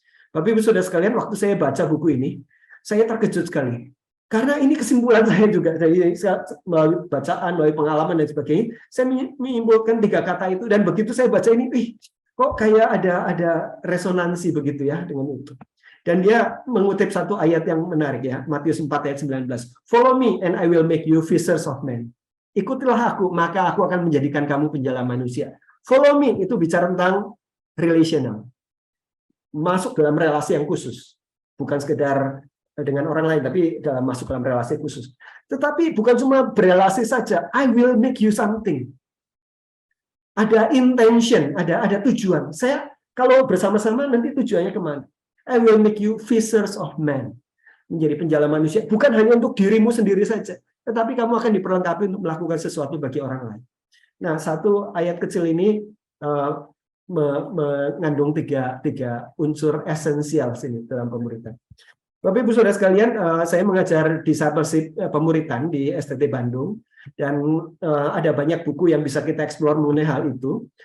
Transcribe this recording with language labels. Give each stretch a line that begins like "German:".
Indonesian: Bapak Ibu Saudara sekalian, waktu saya baca buku ini, saya terkejut sekali. Karena ini kesimpulan saya juga, dari melalui bacaan, melalui pengalaman dan sebagainya, saya menyimpulkan 3 kata itu, dan begitu saya baca ini, kok kayak ada resonansi begitu ya dengan itu. Dan dia mengutip satu ayat yang menarik ya, Matius 4 ayat 19.
English: Follow me and I will make you fishers of men.
Indonesian: Ikutilah aku, maka aku akan menjadikan kamu penjala manusia.
English: Follow me
Indonesian: itu bicara tentang relational. Masuk dalam relasi yang khusus. Bukan sekedar dengan orang lain, tapi masuk dalam relasi khusus. Tetapi bukan cuma berelasi saja.
English: I will make you something.
Indonesian: Ada intention, ada tujuan. Saya kalau bersama-sama nanti tujuannya kemana?
English: I will make you fishers of men.
Indonesian: Menjadi penjala manusia. Bukan hanya untuk dirimu sendiri saja, tetapi kamu akan diperlengkapi untuk melakukan sesuatu bagi orang lain. Nah, satu ayat kecil ini mengandung tiga unsur esensial sini dalam pemuritan. Bapak Ibu Saudara sekalian, saya mengajar discipleship pemuritan di STT Bandung, dan ada banyak buku yang bisa kita eksplor mengenai hal itu.